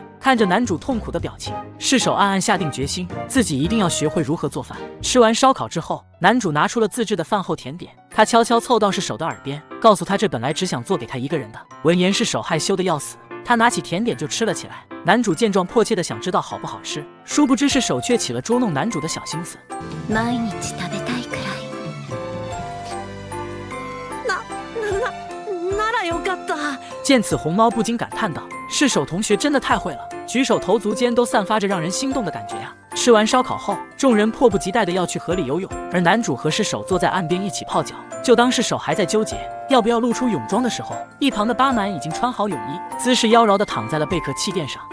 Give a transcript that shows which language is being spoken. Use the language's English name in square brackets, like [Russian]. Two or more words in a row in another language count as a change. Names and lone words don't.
[Chinese] 看着男主痛苦的表情，世手暗暗下定决心，自己一定要学会如何做饭。吃完烧烤之后，男主拿出了自制的饭后甜点，他悄悄凑到世手的耳边，告诉他这本来只想做给他一个人的。闻言世手害羞的要死，他拿起甜点就吃了起来。男主见状迫切的想知道好不好吃，殊不知世手却起了捉弄男主的小心思。 [Japanese] 毎日食べたいくらい。ならよかった。 [Chinese] 见此红猫不禁感叹道：世手同学真的太会了，举手投足间都散发着让人心动的感觉呀。吃完烧烤后，众人迫不及待的要去河里游泳，而男主和世手坐在岸边一起泡脚。就当世手还在纠结要不要露出泳装的时候，一旁的巴满已经穿好泳衣，姿势妖娆的躺在了贝壳气垫上。